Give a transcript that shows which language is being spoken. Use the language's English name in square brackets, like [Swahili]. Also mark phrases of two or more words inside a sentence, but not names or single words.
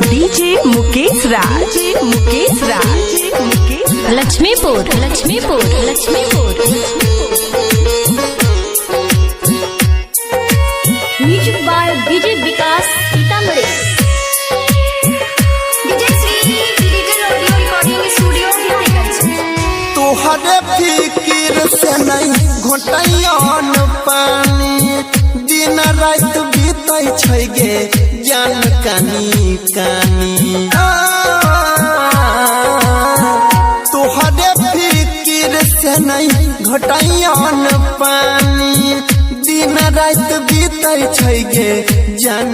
[English] डीजे मुकेश राज, मुकेश राज, लक्ष्मीपुर, लक्ष्मीपुर, लक्ष्मीपुर। music by डीजे विकास सीतामढ़ी। डीजे श्री digital audio recording studio भिवानी। [Maithili] तोहरे फिकिर से नहीं घोटैन पानी, दिन रात बीतै छै गे जान कानी कानी। तोहरे फिकिर से नहीं घोटैन पानी, दिन रात बीतै छै गे जान।